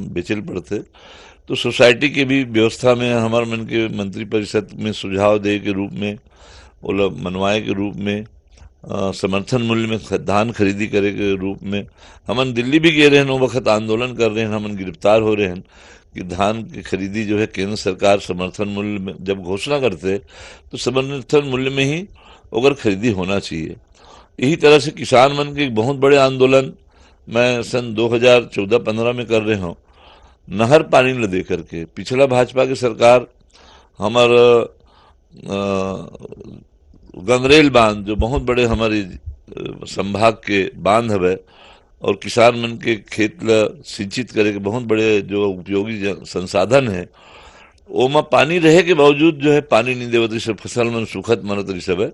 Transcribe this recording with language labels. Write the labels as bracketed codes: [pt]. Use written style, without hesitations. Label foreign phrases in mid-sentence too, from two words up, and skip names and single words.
[hne] बेचल पड़ते, तो सोसाइटी के भी व्यवस्था में हमार मन के मंत्री परिषद में सुझाव दे के रूप में, बोला मनवाए के रूप में, समर्थन मूल्य में धान खरीदी करे के रूप में हमन दिल्ली भी गए रहे, वो वक्त आंदोलन कर रहे हैं, हमन गिरफ्तार हो रहे हैं कि धान की खरीदी जो है केंद्र सरकार समर्थन मूल्य में जब घोषणा करते तो समर्थन मूल्य में ही अगर खरीदी होना चाहिए। यही तरह से किसान मन के एक बहुत बड़े आंदोलन मैं सन 2014-15 में कर रहे हूँ, नहर पानी ल दे करके। पिछला भाजपा की सरकार हमार गंगरेल बांध, जो बहुत बड़े हमारे संभाग के बांध हवे और किसान मन के खेत ला सिंचित करे के बहुत बड़े जो उपयोगी संसाधन है, ओमा पानी रहे के बावजूद जो है पानी नहीं देवत रही, फसल मन सुखत मरत रही सब है।